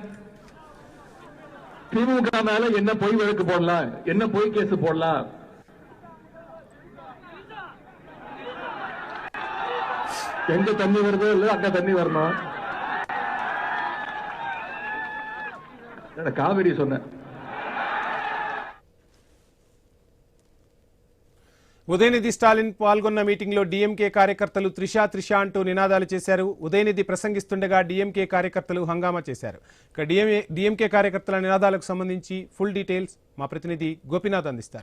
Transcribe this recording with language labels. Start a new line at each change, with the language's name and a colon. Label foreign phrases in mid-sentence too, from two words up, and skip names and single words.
Tamil: திமுக மேல என்ன பொய் வழக்கு போடலாம், என்ன பொய் கேஸ் போடலாம். எங்க தண்ணி வருதோ இல்ல அங்க தண்ணி வரணும். காவிரி சொன்ன.
Telugu: ఉదయనిధి స్టాలిన్ పాల్గొన్న మీటింగ్ లో డీఎంకే కార్యకర్తలు త్రిష అంటూ నినాదాలు చేశారు. ఉదయనిధి ప్రసంగిస్తుండగా డీఎంకే కార్యకర్తలు హంగామా చేశారు. ఇక డీఎంకే కార్యకర్తల నినాదాలకు సంబంధించి
English: full details
Telugu: మా ప్రతినిధి గోపినాథ్ అందిస్తారు.